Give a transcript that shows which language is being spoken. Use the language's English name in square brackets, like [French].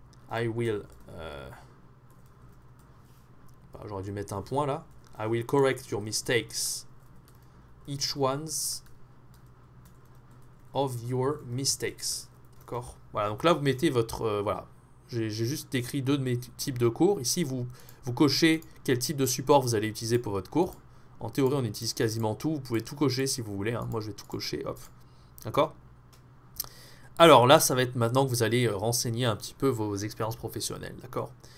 [English] I will [French] j'aurais dû mettre un point là. [English] I will correct your mistakes. Each one's of your mistakes. [French] D'accord. Voilà, donc là vous mettez votre voilà. J'ai juste décrit deux de mes types de cours. Ici, vous cochez quel type de support vous allez utiliser pour votre cours. En théorie, on utilise quasiment tout. Vous pouvez tout cocher si vous voulez. Hein. Moi, je vais tout cocher. Hop. D'accord? Alors là, ça va être maintenant que vous allez renseigner un petit peu vos expériences professionnelles. D'accord?